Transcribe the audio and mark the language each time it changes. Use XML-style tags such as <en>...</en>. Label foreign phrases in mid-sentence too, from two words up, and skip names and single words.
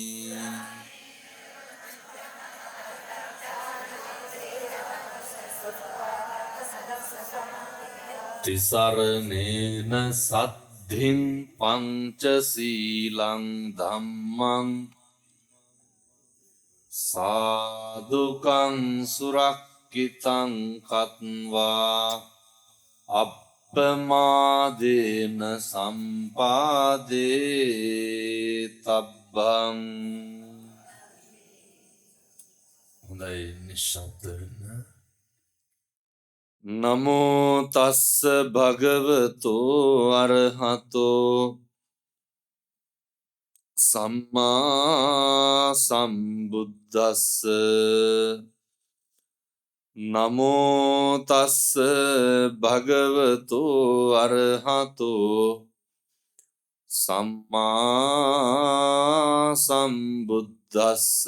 <pi>තිසරණේන සද්ධින් පංචසීලං ධම්මං සාදුකං සුරක්ඛිතං කତ୍වා අප්පමාදේන සම්පාදේ තබ්බං.</pi> <si>හොඳයි නිශ්ශබ්ද වෙන්න.</si> <pi>නමෝ තස්ස භගවතෝ අරහතෝ සම්මා සම්බුද්දස්ස. නමෝ තස්ස භගවතෝ අරහතෝ සම්මා සම්බුද්දස්ස.</pi>